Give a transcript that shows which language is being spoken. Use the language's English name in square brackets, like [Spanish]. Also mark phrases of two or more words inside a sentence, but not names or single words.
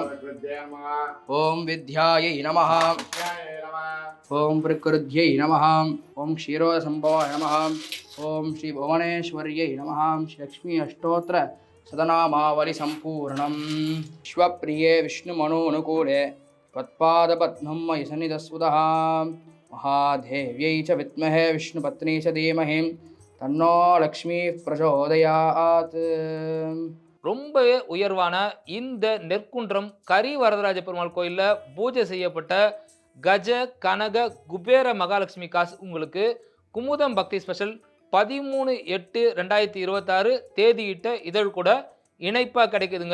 [Sanskrit] ॐ विद्यायै नमः। ॐ विकृत्यै नमः. ॐ क्षीरोदसम्भवाय नमः। ॐ श्री भुवनेश्वर्यै नमः. श्री लक्ष्मी अष्टोत्तर शतनामावली सम्पूर्णम्. विश्वप्रिये विष्णुमनोऽनुकूले त्वत्पादपद्मं मयि सन्निधस्वतः. महादेव्यै च विद्महे विष्णुपत्नी च धीमहि तन्नो लक्ष्मी प्रचोदयात्. [Tamil] ரொம்பவே உயர்வான இந்த நெற்குன்றம் கரி வரதராஜ பெருமாள் கோயிலில் பூஜை செய்யப்பட்ட கஜ கனக குபேர மகாலட்சுமி காசு உங்களுக்கு குமுதம் பக்தி ஸ்பெஷல் 13/8/2026 தேதியிட்ட இதழ் கூட இணைப்பாக கிடைக்குதுங்க.